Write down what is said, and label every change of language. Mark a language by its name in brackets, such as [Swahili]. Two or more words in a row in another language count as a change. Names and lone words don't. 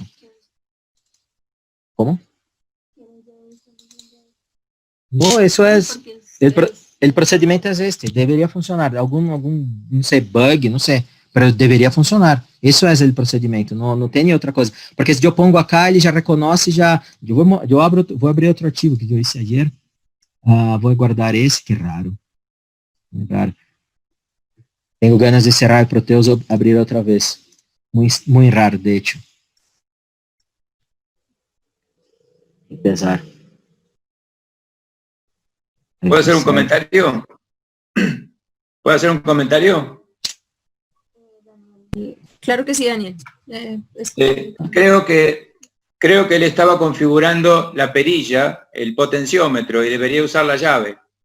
[Portuguese] Como? Bom, isso é, o procedimento é este, deveria funcionar, algum, não sei, bug, não sei, mas deveria funcionar, isso é o procedimento, não tem outra coisa, porque se eu [Spanish] pongo acá, [Portuguese] ele já reconhece, vou abrir outro arquivo que eu [Spanish] hice ayer, [Portuguese] vou guardar esse, que raro, tenho [Spanish] ganas de cerrar [Portuguese] o Proteus e abrir outra vez, muito raro, [Spanish] de hecho, [Portuguese] pesar. [Spanish] ¿Puedo hacer un comentario? ¿Puedo hacer un comentario? Claro que sí, Daniel. Creo que él estaba configurando la perilla, el potenciómetro, y debería usar la llave.